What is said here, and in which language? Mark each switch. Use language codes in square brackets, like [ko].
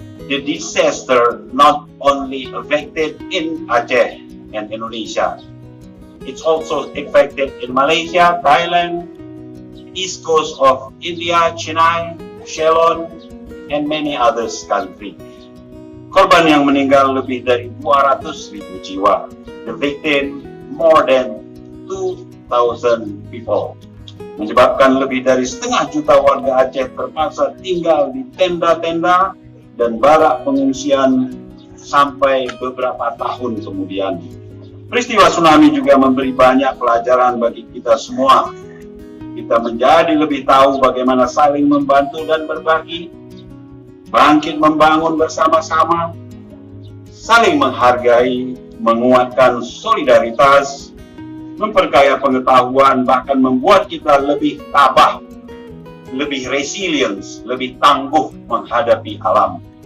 [en] The disaster not only affected in Aceh and Indonesia, it's also affected in Malaysia, Thailand, east coast of India, Chennai, Ceylon, and many other countries. [id] Korban yang meninggal lebih dari 200.000 jiwa. [en] The victim more than 2,000 people. [id] Menyebabkan lebih dari 1,5 juta warga Aceh terpaksa tinggal di tenda-tenda dan barak pengungsian sampai beberapa tahun kemudian. Peristiwa tsunami juga memberi banyak pelajaran bagi kita semua. Kita menjadi lebih tahu bagaimana saling membantu dan berbagi, bangkit membangun bersama-sama, saling menghargai, menguatkan solidaritas, memperkaya pengetahuan, bahkan membuat kita lebih tabah, lebih resilience, lebih tangguh menghadapi alam.